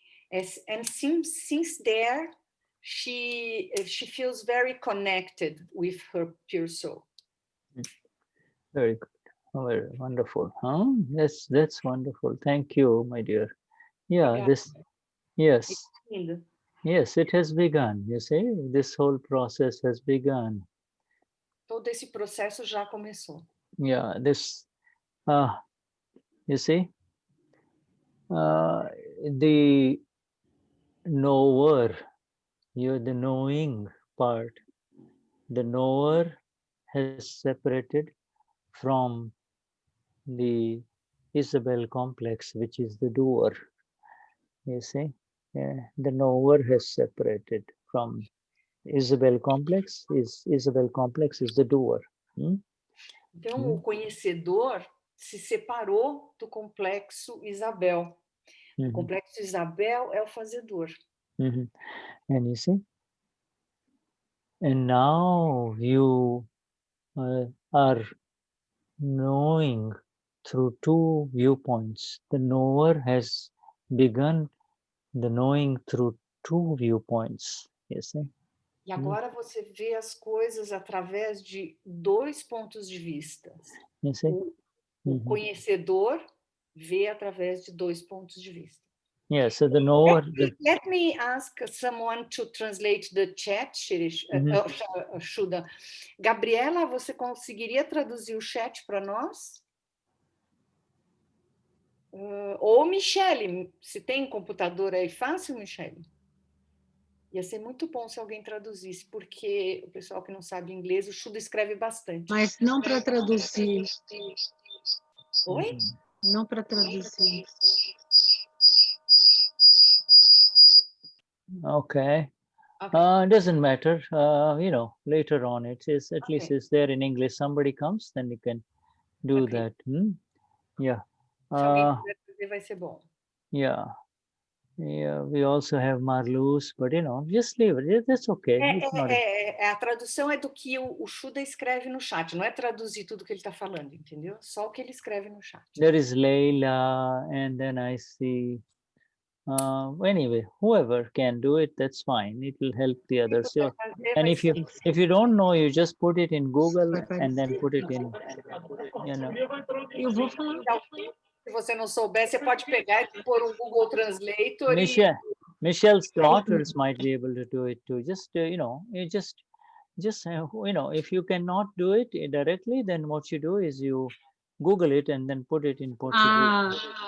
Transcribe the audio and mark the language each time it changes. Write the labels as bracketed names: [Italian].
[English] And since there, she feels very connected with her pure soul. Very good. Oh, very wonderful. Huh? That's wonderful. Thank you, my dear. Yeah, yes. Yes, it has begun. You see, this whole process has begun. [Portuguese] Todo esse processo já começou. [English] Yeah, this, you see, the knower, you're the knowing part. The knower has separated from the Isabel complex, which is the doer. You see, the knower has separated from Isabel complex. Isabel complex is the doer. [Portuguese] Então, o conhecedor se separou do complexo Isabel. O complexo Isabel é o fazedor. [English] And you see, and now you are knowing through two viewpoints. The knower has begun the knowing through two viewpoints. You see? [Portuguese] E agora você vê as coisas através de dois pontos de vista. [English] You see? [Portuguese] O conhecedor vê através de dois pontos de vista. [English] Yeah, so the knower... Let me ask someone to translate the chat, Shuddha. [Portuguese] Gabriela, você conseguiria traduzir o chat para nós? Ou Michele, se tem computador aí fácil, Michele? Ia ser muito bom se alguém traduzisse, porque o pessoal que não sabe inglês, o Shuddha escreve bastante. Mas não para traduzir. Oi? Não para traduzir. [English] Okay. Doesn't matter. You know, later on, it is at least it's there in English. Somebody comes, then you can do that. Yeah. [Portuguese] Se alguém quiser traduzir, vai ser bom. [English] Yeah. Yeah, we also have Marluz, but you know, just leave it. That's okay. [Portuguese] A tradução é do que o Shuddha escreve no chat, não é traduzir tudo que ele está falando, entendeu? Só o que ele escreve no chat. [English] There is Leila, and then I see. Anyway, whoever can do it, that's fine. It will help the others. So, and if you don't know, you just put it in Google and then put it in, you know. [Portuguese] Eu vou falar. Se você não souber, você pode pegar e pôr um Google Translator. [English] Michelle's daughters might be able to do it too. Just you know, you just you know, if you cannot do it directly, then what you do is you Google it and then put it in Portuguese.